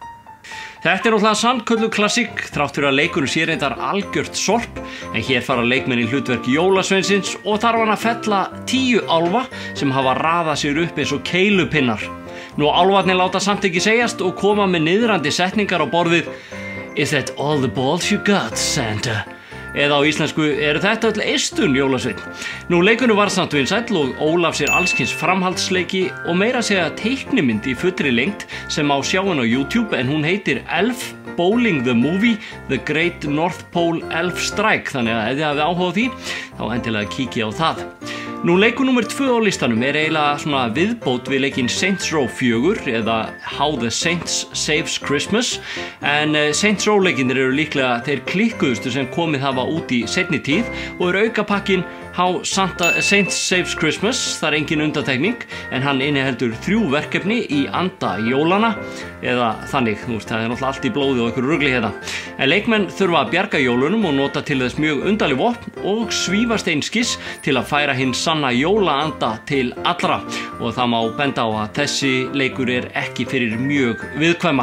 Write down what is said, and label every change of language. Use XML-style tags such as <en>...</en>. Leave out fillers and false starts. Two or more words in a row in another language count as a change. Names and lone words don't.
<is>Þetta er náttúrulega sannkölluð klassík, þrátt fyrir að leikurinn sé reyndar algjört sorp, en hér fara leikmenn í hlutverk jólasveinsins og þarf hann að fella 10 álfa sem hafa raðað sér upp eins og keilupinnar. Nú álfarnir láta samt ekki segjast og koma með niðrandi setningar á borðið</is> <en>Is that all the balls you got, Santa?</en> <is>Eða á íslensku, eru þetta öll eistun jólasveinn? Nú leikunum var samt vinsæll og Ólaf sér allskins framhaldsleiki og meira segja teiknimynd í fullri lengd sem á sjáin á YouTube en hún heitir Elf Bowling the Movie The Great North Pole Elf Strike, þannig að ef þið hafið áhuga á því, þá endilega kíkja á það. Nú leikur nummer 2 á listanum er eiginlega svona viðbót við leikinn Saints Row 4 eða How the Saints Saves Christmas en Saints Row leikinnir eru líklega þeir klikkuðustu sem komið hafa út í seinni tíð og eru aukapakkin How Saints Saves Christmas, það er engin undantekning en hann inniheldur 3 verkefni í anda jólana eða þannig, þú veist, það er náttúrulega allt í blóði og einhverju rugli hérna. En leikmenn þurfa að bjarga jólunum og nota til þess mjög undarleg vopn og svífast einskis til að færa hinn sanna jólaanda til allra og það má benda á að þessi leikur er ekki fyrir mjög viðkvæma.</is>